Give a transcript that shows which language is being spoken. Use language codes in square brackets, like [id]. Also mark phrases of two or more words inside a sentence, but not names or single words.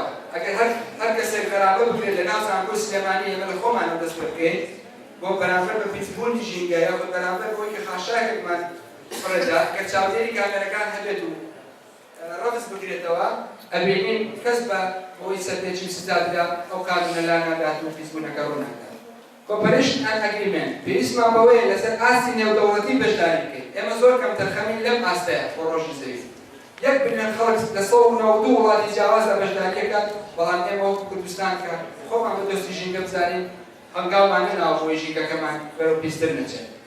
[ckb] ئەگەر هەر کەسێک بەرامبەر بکرێت لە ناو زانکۆی سلێمانی ئێمە لە خۆمانەوە دەست بکەین بۆ بەرامبەر بە پیسبوونی ژینگە یاخود بەرامبەر بۆی کە خاشاکێکمان بڕێدا کە چاودێری کامێرەکان هەبێت و ڕەفز بگرێتەوە ئەبینین کەس بە بۆی سەرپێکی سزا بدا ئەو قانونە لا نادات و پیسبوونەکە ڕووناکات. [en] Cooperation and Agreement [ckb] پێویستمان بەوەیە لەسەر ئاستی نێودەوڵەتی بەشداری بکەین. ئێمە زۆر کەم تەرخەمین لەم ئاستەیە بۆ ڕۆژی زەوی. 1 بلیۆن خەڵک لە 192 وڵاتی جیاوازدا بەشداریەکات، بەڵام ئێمە وەکو کوردستان کە خۆمان بە دۆستی ژینگە بزانین هەنگاومان نەناوە بۆی ژینگەکەمان بەرەو پیستر نەچێت.